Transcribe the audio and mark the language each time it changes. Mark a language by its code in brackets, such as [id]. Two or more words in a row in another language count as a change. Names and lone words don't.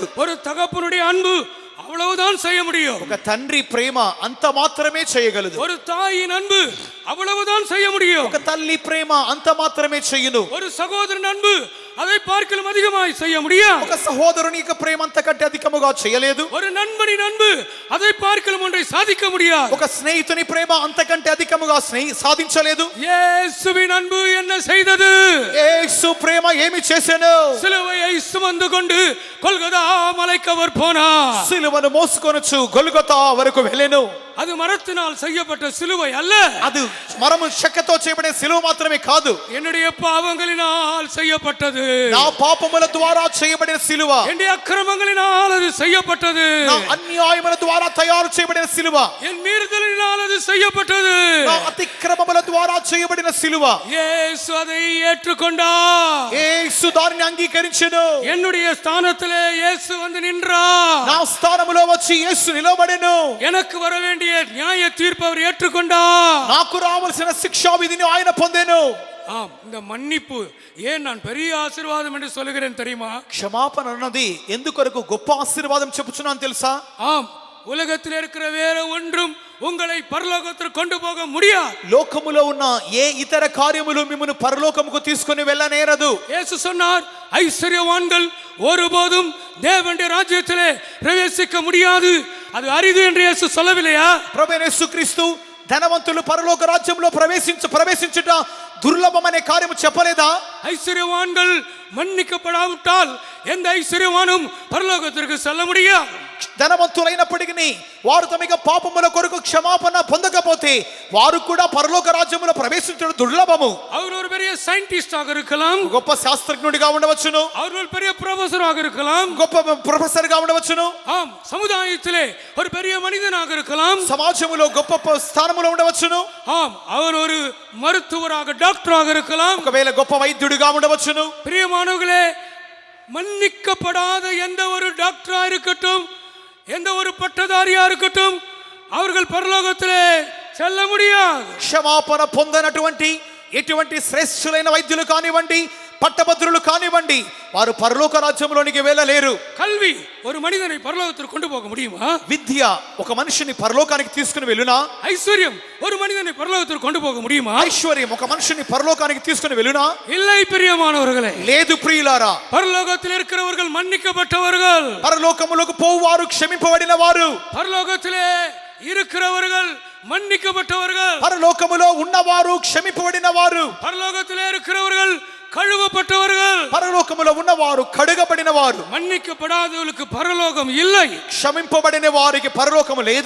[ta] ஒரு தகப்பனுடைய அன்பு அவ்வளவுதான் செய்ய முடியும். [te] ఒక తండ్రి ప్రేమ అంత మాత్రమే చేయగలదు. [ta] ஒரு தாயின் அன்பு அவ்வளவுதான் செய்ய முடியும். [te] ఒక తల్లి ప్రేమ అంత మాత్రమే చేయును. [ta] ஒரு సహోదరன் அன்பு அதை பார்க்கலும் அதிகமாய் செய்ய முடியும். [te] ఒక సహోదరుని యొక్క ప్రేమ అంతకంటే అధికముగా చేయలేదు. [ta] ஒரு நண்பனின் அன்பு அதை பார்க்கலும் ஒன்றை சாதிக்க முடியாது. [te] ఒక స్నేహితుని ప్రేమ అంతకంటే అధికముగా సాధించలేదు. [ta] இயேசுவின் அன்பு என்ன செய்தது? [te] యేసు ప్రేమ ఏమి చేసెను? [ta] சிலுவையை சுமந்து கொண்டு கொல்கதா மலைக்கு அவர் போனார். [te] సిలువను మోసుకొనుచు గొల్గొతా వరకు వెళ్ళెను. [ta] அது மரத்தினால் செய்யப்பட்ட சிலுவை அல்ல. [te] అది మరము చెక్కతో చేయబడిన సిలువ మాత్రమే కాదు. [ta] என்னுடைய பாவங்களினால் செய்யப்பட்டது. [te] నా పాపముల ద్వారా చేయబడిన సిలువ. [ta] என்னுடைய அக்கிரமங்களினால் அது செய்யப்பட்டது. [te] నా అన్యాయముల ద్వారా తయారు చేయబడిన సిలువ. [ta] என் மீறுதலினால் அது செய்யப்பட்டது. [te] నా అతిక్రమముల ద్వారా చేయబడిన సిలువ. [ta] இயேசு அதை ஏற்றுக்கொண்டார். [te] యేసు దానిని అంగీకరించెను. [ta] என்னுடைய ஸ்தானத்திலே இயேசு வந்து நின்றார். [te] నా స్థానములో వచ్చి యేసు నిలబడెను. [ta] எனக்கு வர வேண்டிய நியாய தீர்ப்பு அவர் ஏற்றுக்கொண்டார். [te] నాకు రావాల్సిన శిక్షా విధిని ఆయన పొందెను. [ta] ஆம், இந்த மன்னிப்பு ஏன் நான் பெரிய ஆசீர்வாదம் என்று சொல்லுகிறேன் தெரியுமா? [te] క్షమాపణ అన్నది ఎందుకొరకు గొప్ప ఆశీర్వాదం చెప్పుచున్నాను తెలుసా? [ta] ஆம், உலகத்தில் இருக்கிற வேற ஒன்றும் உங்களை பரலோகத்திற்கு கொண்டு போக முடியாது. [te] లోకములో ఉన్న ఏ ఇతర కార్యములు మిమ్మును పరలోకముకు తీసుకొని వెళ్ళనేరదు. [ta] இயேசு சொன்னார், ஐஸ்வர்யவான்கள் ஒருபோதும் தேவனுடைய ராஜ்யத்திலே பிரவேசிக்க முடியாது, அது அரிது என்று இயேசு சொல்லவில்லையா? [te] ప్రభువైన యేసుక్రీస్తు ధనవంతులు పరలోక రాజ్యంలో ప్రవేశించుట దుర్లభమనే కార్యము చెప్పలేదా? [ta] ஐஸ்வர்யவான்கள் மன்னிக்கப்படாவிட்டால் எந்த ஐஸ்வர்யவானும் பரலோகத்திற்கு செல்ல முடியாது. [te] ధనవంతులైనప్పటికీ వారు తమ పాపముల కొరకు క్షమాపణ పొందకపోతే వారు కూడా పరలోక రాజ్యములో ప్రవేశించడం దుర్లభము. [ta] அவர் ஒரு பெரிய சயின்டிஸ்டாக இருக்கலாம், [te] గొప్ప శాస్త్రజ్ఞుడిగా ఉండవచ్చును, [ta] அவர் ஒரு பெரிய ப்ரொஃபஸராக இருக்கலாம், [te] గొప్ప ప్రొఫెసర్ గా ఉండవచ్చును, [ta] ஆம் சமுதாயத்திலே ஒரு பெரிய மனிதனாக இருக்கலாம், [te] సమాజంలో గొప్ప స్థానములో ఉండవచ్చును, [ta] ஆம் அவர் ஒரு மருத்துவராக டாக்டராக இருக்கலாம், [te] ఒకవేళ గొప్ప వైద్యుడిగా ఉండవచ్చును. [ta] பிரியமானவர்களே, மன்னிக்கப்படாத எந்த ஒரு டாக்டரா இருக்கட்டும், எந்த ஒரு பட்டதாரியா இருக்கட்டும், அவர்கள் பரலோகத்திலே செல்ல முடியாது. [te] క్షమాపణ పొందనటువంటి ఎటువంటి శ్రేష్ఠులైన వైద్యులు కానివ్వండి, పట్టభద్రులు కానివ్వండి, వారు పరలోక రాజ్యంలోనికి వెళ్ళలేరు. [ta] கல்வி ஒரு மனிதனை பரலோகத்திற்கு கொண்டு போக முடியுமா? [te] విద్య ఒక మనిషిని పరలోకానికి తీసుకుని వెళ్ళునా? [ta] ஐஸ்வர்யம் ஒரு மனிதனை பரலோகத்திற்கு கொண்டு போக முடியுமா? [te] ఐశ్వర్యం ఒక మనిషిని పరలోకానికి తీసుకుని వెళ్ళునా? [ta] இல்லை பிரியமானவர்களே, [te] లేదు ప్రియులారా. [ta] பரலோகத்தில் இருக்கிறவர்கள் மன்னிக்கப்பட்டவர்கள், [te] పరలోకములకు పోవారు క్షమింపబడిన వారు, [ta] பரலோகத்திலே இருக்கிறவர்கள் மன்னிக்கப்பட்டவர்கள், [te] పరలోకములో ఉన్నవారు క్షమింపబడిన వారు, [ta] பரலோகத்திலே இருக்கிறவர்கள் கழுவப்பட்டவர்கள், [te] పరలోకములో ఉన్నవారు కడుగబడిన వారు. [ta] மன்னிக்கப்படாதவர்களுக்கு பரலோகம் இல்லை. [te] క్షమింపబడిన వారికి పరలోకము లేదు.